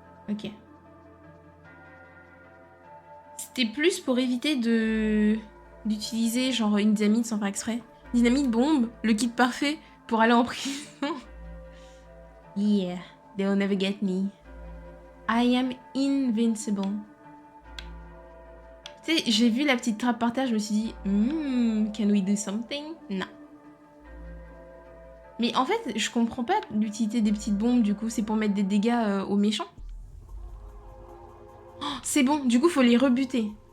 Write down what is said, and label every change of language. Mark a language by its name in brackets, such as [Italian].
[French] Ok. C'était plus pour éviter d'utiliser genre une dynamite sans faire exprès. Dynamite, bombe, le kit parfait pour aller en prison. [English] Yeah, they'll never get me. I am invincible. [French] Tu sais, j'ai vu la petite trappe par terre, je me suis dit, [English] can we do something? [French] Non. Mais en fait, je comprends pas l'utilité des petites bombes, du coup, c'est pour mettre des dégâts aux méchants. Oh, c'est bon, du coup, faut les rebuter.